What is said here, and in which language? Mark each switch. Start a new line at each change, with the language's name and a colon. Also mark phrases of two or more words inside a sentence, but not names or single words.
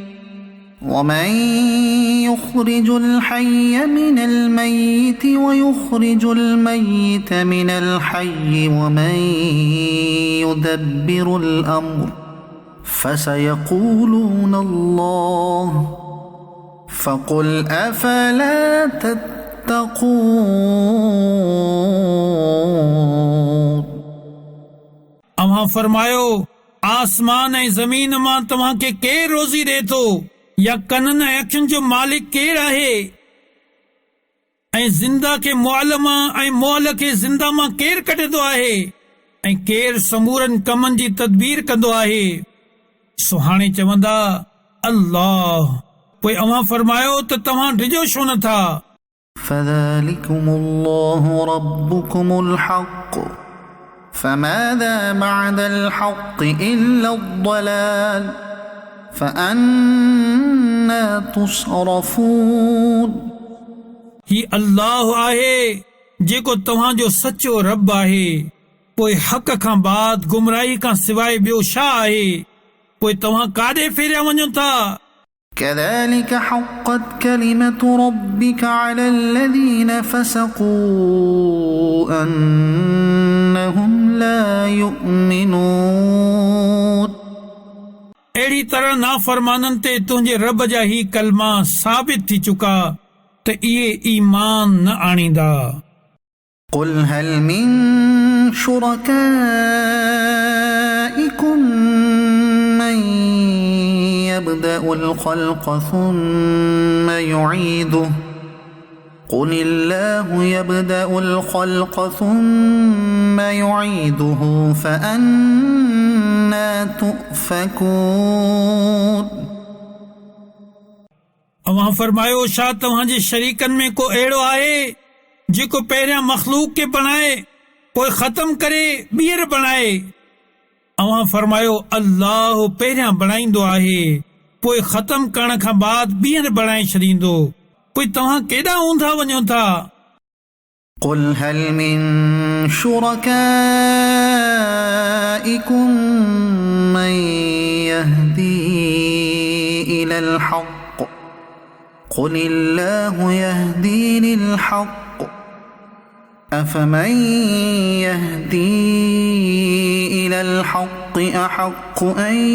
Arabic: ويخرج الميت من الحي ومن يدبر الأمر فسيقولون الله فقل أفلا تتقون
Sindhi: अव्हां फरमायो आसमान ऐं ज़मीन मां तव्हां खे केरु रोज़ी ॾे थो या कननि ऐं अखियुनि जो मालिक केरु आहे ऐं ज़िंदा खे मुअल मां ऐं मुअल खे ज़िंदा मां केरु कढंदो आहे ऐं केरु समूरनि कमनि जी तदबीर कंदो आहे सो हाणे चवंदा अल्लाह पोइ अव्हां फरमायो त तव्हां डिॼो छो नथा
Arabic: فذلكم الله ربكم الحق فماذا بعد الحق إلا الضلال فأنا تصرفون
Sindhi: ही अल्लाह आहे जेको तव्हांजो सचो रब आहे पोइ हक़ खां बाद गुमराही खां सवाइ ॿियो छा आहे पोइ तव्हां काॾे फेरिया वञो था
Arabic: كذلك حقت كلمة ربك على الذين فسقوا أنهم لا يؤمنون
Sindhi: अहिड़ी तरह नाफ़रमाननि ते तुंहिंजे रब जा ही कलमा साबित थी चुका त इहे ईमान न आणींदा
Arabic: قل هل من شركائكم من يبدأ الخلق ثم يعيده قل الله يبدأ الخلق ثم يعيده فأنا تؤفكون
Sindhi: अव्हां फरमायो छा तव्हांजे शरीकनि में को अहिड़ो आहे जेको पहिरियां मख़लूक खे बणाए पोइ ख़तम करे ॿीहर बणाए अव्हां फरमायो अल्लाह पहिरियां बणाईंदो आहे पोइ ख़तम करण खां बाद ॿीहर बणाए छॾींदो पोइ तव्हां केॾां ऊंधा वञो था
Arabic: قل هل من شركائكم من يهدي إلى الحق قل الله يهدي للحق أفمن يهدي إلى الحق أحق أن